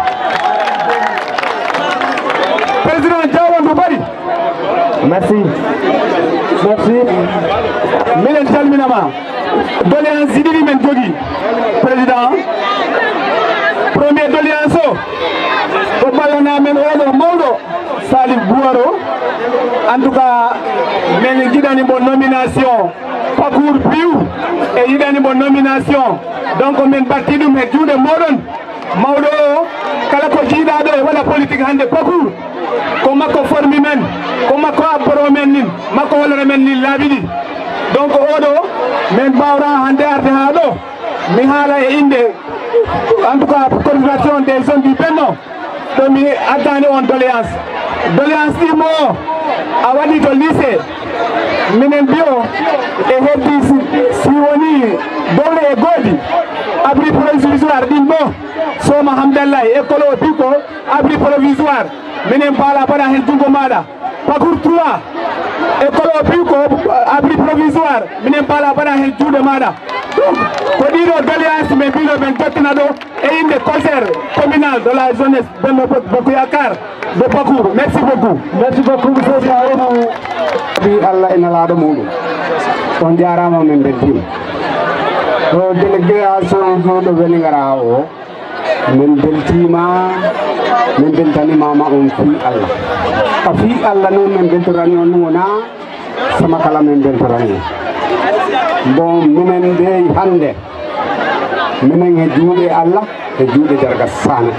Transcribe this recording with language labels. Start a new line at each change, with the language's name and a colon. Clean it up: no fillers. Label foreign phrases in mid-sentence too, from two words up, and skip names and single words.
Fula: président Diawande Bary merci minen calminama doléance ji ɗiɗi men jogui président premier doléance o ko ballana men oɗo mawɗo Salif Bouwaro
French: en tout cas
Fula: min jiɗani mo nomination Pakour piiw e yiɗani mo nomination donc min batti ɗum e juuɗe moɗon mawɗo o kala ko jiiɗa ɗo e waɗa politique hande Pakour ko makko formi men ko makko abboro men nin makko hollore men nin laaɓi ɗi donc oɗo min mbawra hande arde ha ɗo mi haala e inde
French: en tout cas coordination des jeunes du Benno
Fula: ɗo mi addani on doléance ɗimo o a waɗi to lycée minen mbiyo e heddi si woni dowle e goodi abri provisoire ɗin ɗo Soma Hamdallah école o pi ko
French: abri provisoire
Fula: minen mbaala mbaɗa hen junngo maɗa Pakour 3 école o pi ko
French: abri provisoire
Fula: minen mbaala mbaɗa hen juuɗe maɗa donc ko ɗiɗo doléance min mbino men dottina ɗo e inde
French: conseil communal de la jeunesse
Fula: Bembe Bokko Yakar de Pakour
French: merci beaucoup monsieur
Fula: Diawone bi Allah ina laaɗo muɗum on jarama min beltima ɗo délégation juuɗo Vélingara o min beltima min beltanimama on fi Allah ka fi Allah noon min beltorani on wona sama kala min beltorani bon minen de hande minen e juuɗe Allah e juuɗe Jarga Sané